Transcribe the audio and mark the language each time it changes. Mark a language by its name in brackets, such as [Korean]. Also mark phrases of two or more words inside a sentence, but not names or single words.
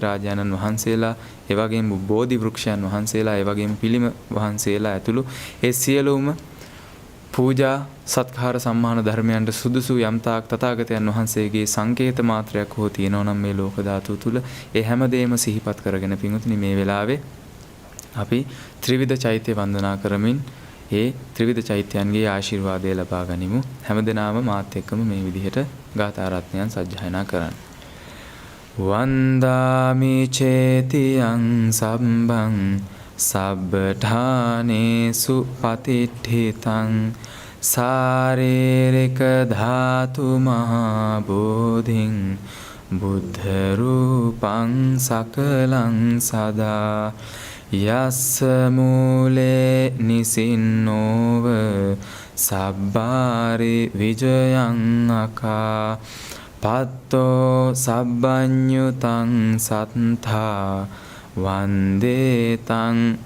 [Sinhala] රාජානන් වහන්සේලා, ඒ වගේම බෝධි වෘක්ෂයන් වහන්සේලා, ඒ වගේම පිළිම වහන්සේලා ඇතුළු ඒ සියලුම පූජා සත්කාර සම්මාන ධර්මයන්ට සුදුසු යම්තාක් තථාගතයන් වහන්සේගේ සංකේත මාත්‍රයක් හෝ තියෙනවා නම් මේ ලෝක ධාතුව තුල ඒ හැමදේම සිහිපත් කරගෙන පින්වතුනි මේ වෙලාවේ අපි ත්‍රිවිධ චෛත්‍ය වන්දනා කරමින් ඒ ත්‍රිවිධ චෛත්‍යයන්ගේ ආශිර්වාදය ලබා ගනිමු. හැමදෙනාම මාත් එක්කම මේ විදිහට ගාථා රත්නයන් සජ්ජායනා කරන්න. [Pali] වන්දාමි චේතියං සම්බං සබ්බඨානේසු පතිට්ඨිතං සාරේරික ධාතු මහා බෝධින් බුද්ධ රූපං සකලං සදා යස්ස මූලේ නිසින්නෝව සබ්බාරි විජයං අකා පත්තෝ සබ්බඤ්ඤුතං සත්තා වන්දේ තං